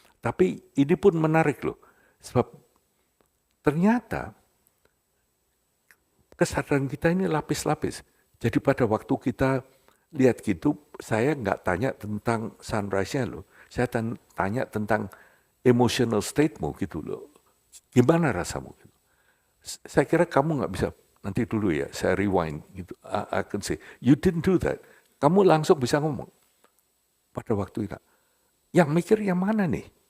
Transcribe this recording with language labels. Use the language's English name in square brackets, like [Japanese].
[Indonesian] Tapi ini pun menarik loh. Sebab ternyata kesadaran kita ini lapis-lapis. Jadi pada waktu kita lihat gitu, saya nggak tanya tentang sunrise-nya loh. Saya tanya tentang emotional state-mu gitu loh. Gimana rasamu? Saya kira kamu nggak bisa, nanti dulu ya, saya rewind gitu. [English] I can say, you didn't do that. [Indonesian] Kamu langsung bisa ngomong. Pada waktu itu, yang mikir yang mana nih?